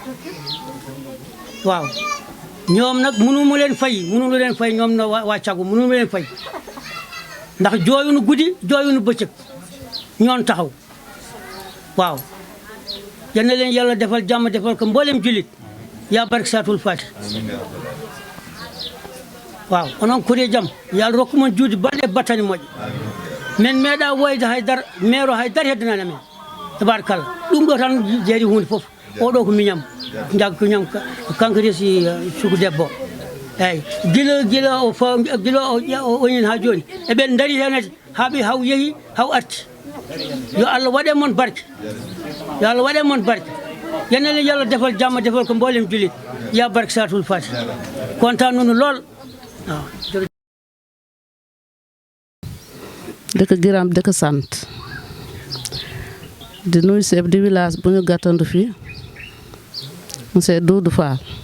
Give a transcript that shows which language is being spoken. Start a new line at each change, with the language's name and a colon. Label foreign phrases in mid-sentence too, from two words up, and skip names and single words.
Wolof: waaw ñoom nag mënu mu leen fay ñoom na waa cagu mënu mu leen fay ndax jooyunu guddi jooyunu bëccëg ñoon taxaw waaw yal na leen yàlla defal jàmm defal ko mboolem jullit yaa barke saatul faati
Fula: waaw onon kuri jam yàlla rokkuma juudi balɗe battani moƴƴo min meeɗa woyde haydara maire o haydara heddinani amen tabarakallah ɗum ɗo tan jeeri hunde fof oɗo ko miñam jag ko ñam kanko resi suku debbo eyyi gila o oñin ha joni eɓen daari hen haaɓi haw yehi haw arti yo Allah waɗe mon barke yo Allah waɗe mon barke
Wolof: yeneen yàlla defal jàmm defal ko mboolem julit yaa barke saatul fati kontaan nañu lool waaw dëkk Giram dëkk sant di nuyu
French: chef de village
Wolof: bu ñu gàttandu fii monsieur Doudou Fall